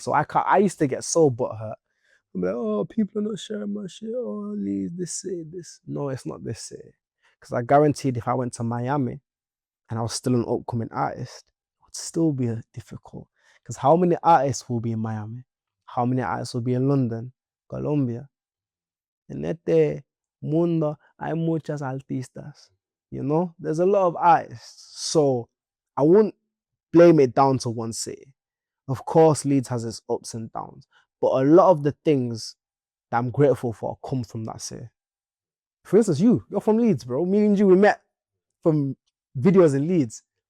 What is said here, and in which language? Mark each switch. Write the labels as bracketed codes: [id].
[en] So I used to get so butthurt. I'm like, oh, people are not sharing my shit. Oh, Leeds, this city, this. No, it's not this city. Because I guaranteed if I went to Miami and I was still an upcoming artist, it would still be difficult. Because how many artists will be in Miami? How many artists will be in London, Colombia? [es] En este mundo hay muchas artistas. [en] There's a lot of artists. So I wouldn't blame it down to one city. Of course, Leeds has its ups and downs, but a lot of the things that I'm grateful for come from that city. For instance, you're from Leeds, bro. Me and you, we met from videos in Leeds.